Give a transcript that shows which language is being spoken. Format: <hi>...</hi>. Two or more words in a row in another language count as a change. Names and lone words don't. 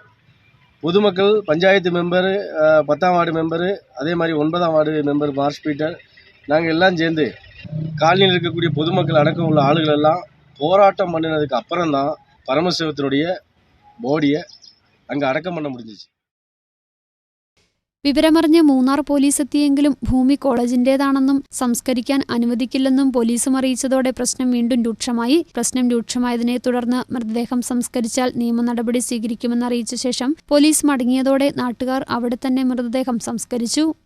<ta>பொதுமக்கள், பஞ்சாயத்து மெம்பரு, 10ஆம் வார்டு மெம்பரு, அதே மாதிரி 9ஆம் வார்டு மெம்பர் மார்ஷ் பீட்டர், நாங்கள் எல்லாம் சேர்ந்து காலனியில் இருக்கக்கூடிய பொதுமக்கள் அடக்கம் உள்ள ஆளுகள் எல்லாம் போராட்டம் பண்ணினதுக்கு அப்புறம் தான் பரமசிவத்தினுடைய பாடியை அங்கே அடக்கம் பண்ண முடிஞ்சிச்சு.</ta> <ml>വിവരമറിഞ്ഞ് മൂന്നാർ പോലീസ് എത്തിയെങ്കിലും ഭൂമി കോളേജിന്റേതാണെന്നും സംസ്കരിക്കാൻ അനുവദിക്കില്ലെന്നും പോലീസും അറിയിച്ചതോടെ പ്രശ്നം വീണ്ടും രൂക്ഷമായി. പ്രശ്നം രൂക്ഷമായതിനെ തുടർന്ന് മൃതദേഹം സംസ്കരിച്ചാൽ നിയമ നടപടി സ്വീകരിക്കുമെന്നറിയിച്ച ശേഷം പോലീസ് മടങ്ങിയതോടെ നാട്ടുകാർ അവിടെ തന്നെ മൃതദേഹം സംസ്കരിച്ചു.</ml>